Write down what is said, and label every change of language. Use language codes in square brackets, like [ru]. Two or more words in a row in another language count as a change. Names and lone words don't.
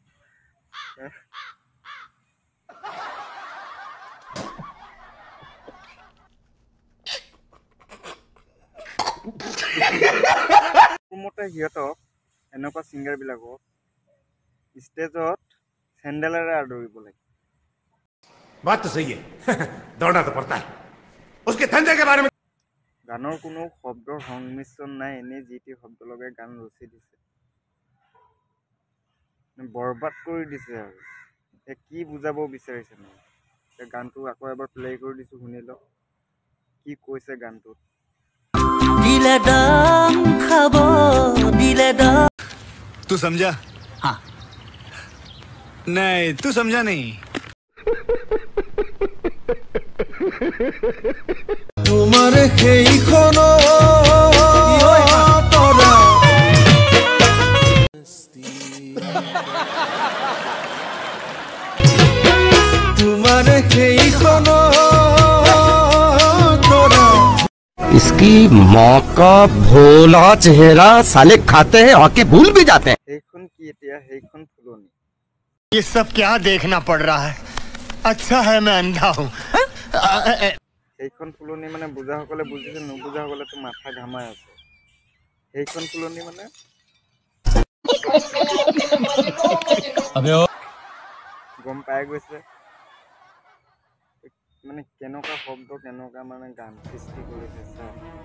[as] মতে সিহঁতক এনেকুৱা ছিংগাৰবিলাকক ষ্টেজত চেণ্ডেলেৰে আদৰিব লাগে। [hi] बात तो सही है दौड़ना तो पड़ता है उसके धंधे के बारे में [as] গানৰ কোনো শব্দৰ সংমিশ্ৰণ নাই, এনেই যি টি শব্দ লগাই গান ৰচি দিছে, বৰবাদ কৰি দিছে আৰু। এতিয়া কি বুজাব বিচাৰিছে মানে। এতিয়া গানটো আকৌ এবাৰ প্লে কৰি দিছোঁ, শুনি লওক কি কৈছে গানটোত। দিলে ডাং খাব দিলে ডাং [hi] तू समझा? हाँ नहीं तू समझा नहीं [as] তোমার সেইখন তোমার সেইখন [hi] इसकी माँ का भोला चेहरा साले खाते हैं और के भूल भी जाते हैं। [as] সেইখন কি এতিয়া, সেইখন ফুলনি। [hi] ये सब क्या देखना पड़ रहा है अच्छा है मैं अंधा हूँ [as] সেইখন ফুলনি মানে বুজাসকলে বুজিছে, নুবুজাসকলেতো মাথা ঘামাই আছে। সেইখন ফুলনি মানে গম পাই গৈছে মানে কেনেকুৱা শব্দ, কেনেকুৱা মানে গান সৃষ্টি কৰিছে চাওক।